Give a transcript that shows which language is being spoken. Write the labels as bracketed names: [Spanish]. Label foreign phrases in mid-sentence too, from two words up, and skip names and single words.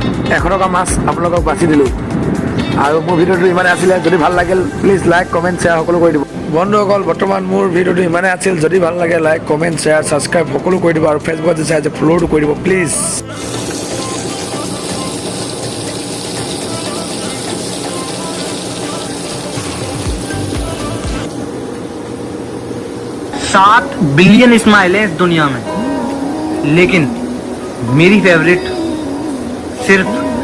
[Assamese] এশ টকা মাছ আপোনালোকক বাছি দিলোঁ। আৰু মোৰ ভিডিঅ'টো ইমানে আছিলে, যদি ভাল লাগিল প্লিজ লাইক কমেণ্ট শ্বেয়াৰ সকলো কৰি দিব। বন্ধুসকল বৰ্তমান মোৰ ভিডিঅ'টো ইমানে আছিল, যদি ভাল লাগে লাইক কমেণ্ট শ্বেয়াৰ ছাবস্ক্ৰাইব সকলো কৰি দিব, আৰু ফেচবুকত যে চাই যে ফ'ল'টো কৰি দিব প্লিজ। [Hindi] सात बिलियन स्माइल है इस दुनिया में, लेकिन मेरी फेवरेट सिर्फ